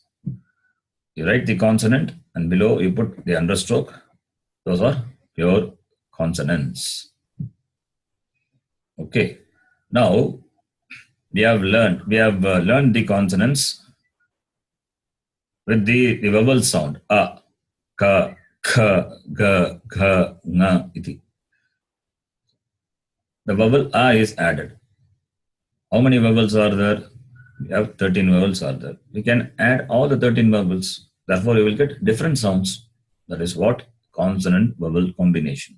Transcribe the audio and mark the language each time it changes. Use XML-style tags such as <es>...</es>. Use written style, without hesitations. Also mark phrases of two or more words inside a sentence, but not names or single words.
<en>You write the consonant and below you put the understroke. Those are pure consonants. Okay. Now we have learned the consonants with the vowel sound a,</en> <sa>ka, kha, ga, gha, nga, iti.</sa> <en>The vowel a is added. How many vowels are there? We have 13 vowels are there. We can add all the 13 vowels. Therefore, you will get different sounds. That is what consonant-vowel combination.</en>